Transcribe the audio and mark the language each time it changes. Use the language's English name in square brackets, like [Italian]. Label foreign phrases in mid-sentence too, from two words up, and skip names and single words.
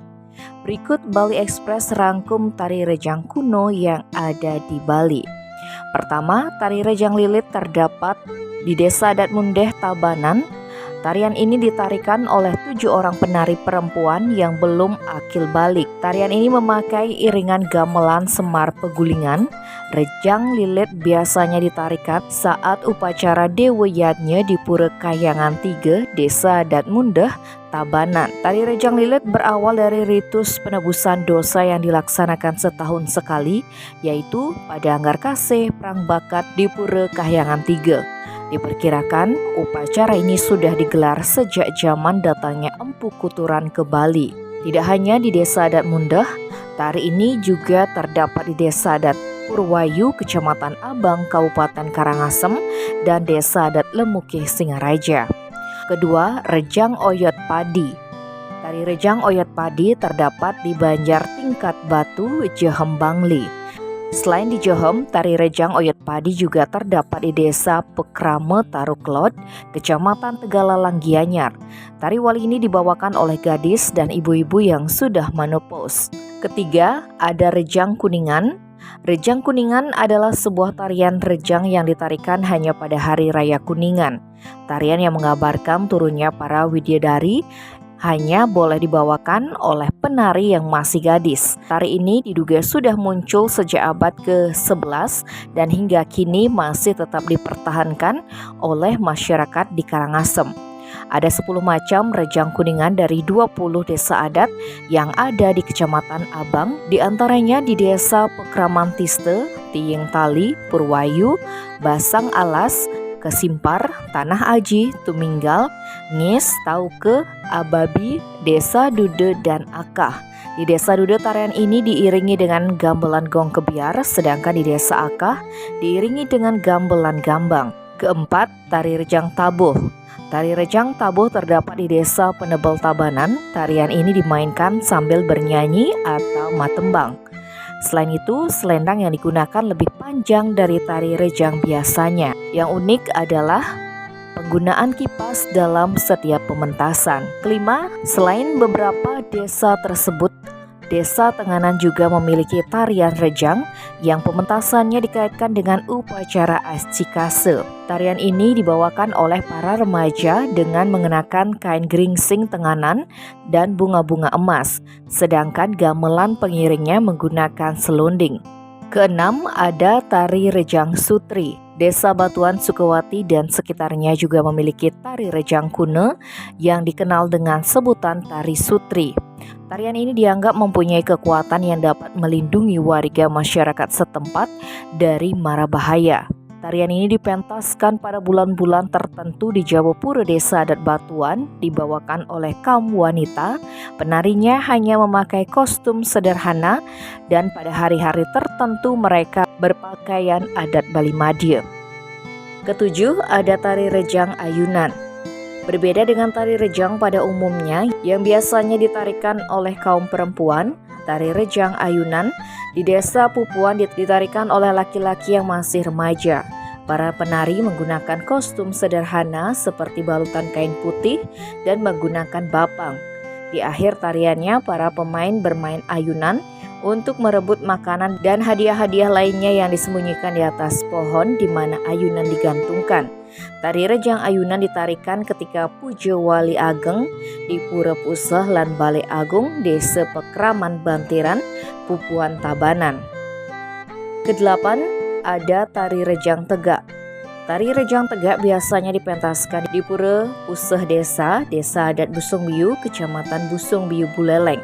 [Indonesian] Berikut Bali Express rangkum tari rejang kuno yang ada di Bali. Pertama, tari rejang lilit terdapat di Desa Adat Mundeh, Tabanan. Tarian ini ditarikan oleh 7 orang penari perempuan yang belum akil balik. Tarian ini memakai iringan gamelan Semar Pegulingan. Rejang lilit biasanya ditarikan saat upacara Dewa Yatnya di Pura Kahyangan 3, Desa Adat Mundeh, Tabanan. Tari rejang lilit berawal dari ritus penebusan dosa yang dilaksanakan setahun sekali, yaitu pada Anggar Kase Perang Bakat di Pura Kahyangan 3. Diperkirakan upacara ini sudah digelar sejak zaman datangnya Empu Kuturan ke Bali. Tidak hanya di Desa Adat Mundeh, tari ini juga terdapat di Desa Adat Purwayu, Kecamatan Abang, Kabupaten Karangasem, dan Desa Adat Lemukih, Singaraja. Kedua, rejang oyot padi. Tari rejang oyot padi terdapat di Banjar Tingkat Batu, Jehem, Bangli. Selain di Jehem, tari rejang oyot padi juga terdapat di Desa Pekrame Taruklot, Kecamatan Tegalalang, Gianyar. Tari wali ini dibawakan oleh gadis dan ibu-ibu yang sudah menopause. Ketiga, ada rejang kuningan. Rejang kuningan adalah sebuah tarian rejang yang ditarikan hanya pada hari raya Kuningan. Tarian yang menggambarkan turunnya para widadari hanya boleh dibawakan oleh penari yang masih gadis. Tari ini diduga sudah muncul sejak abad ke-11 dan hingga kini masih tetap dipertahankan oleh masyarakat di Karangasem. Ada 10 macam rejang kuningan dari 20 desa adat yang ada di Kecamatan Abang, diantaranya di Desa Pekramantiste, Tiying Tali, Purwayu, Basang Alas, Kesimpar, Tanah Aji, Tuminggal, Ngis, Tauke, Ababi, Desa Dude, dan Akah. Di Desa Dude tarian ini diiringi dengan gamelan gong kebiar, sedangkan di Desa Akah diiringi dengan gamelan gambang. Keempat, tari rejang tabuh. Tari rejang tabuh terdapat di Desa Penebel Tabanan. Tarian ini dimainkan sambil bernyanyi atau matembang. Selain itu, selendang yang digunakan lebih panjang dari tari rejang biasanya. Yang unik adalah penggunaan kipas dalam setiap pementasan. Kelima, selain beberapa desa tersebut, Desa Tenganan juga memiliki tarian rejang yang pementasannya dikaitkan dengan upacara Ascikase. Tarian ini dibawakan oleh para remaja dengan mengenakan kain geringsing Tenganan dan bunga-bunga emas, sedangkan gamelan pengiringnya menggunakan selonding. Keenam, ada tari rejang sutri. Desa Batuan Sukawati dan sekitarnya juga memiliki tari rejang kuno yang dikenal dengan sebutan tari sutri. Tarian ini dianggap mempunyai kekuatan yang dapat melindungi warga masyarakat setempat dari mara bahaya. Tarian ini dipentaskan pada bulan-bulan tertentu di Jabopura Desa Adat Batuan, dibawakan oleh kaum wanita. Penarinya hanya memakai kostum sederhana dan pada hari-hari tertentu mereka berpakaian adat Bali Madya. Ketujuh, ada tari rejang ayunan. Berbeda dengan tari rejang pada umumnya yang biasanya ditarikan oleh kaum perempuan, tari rejang ayunan di Desa Pupuan ditarikan oleh laki-laki yang masih remaja. Para penari menggunakan kostum sederhana seperti balutan kain putih dan menggunakan bapang. Di akhir tariannya, para pemain bermain ayunan untuk merebut makanan dan hadiah-hadiah lainnya yang disembunyikan di atas pohon di mana ayunan digantungkan. Tari rejang ayunan ditarikan ketika puja Wali Ageng di Pura Puseh lan Balai Agung Desa Pekraman Bantiran, Pupuan Tabanan. Kedelapan, ada tari rejang tegak. Tari rejang tegak biasanya dipentaskan di Pura Puseh Desa Adat Busung Biu, Kecamatan Busung Biu, Buleleng.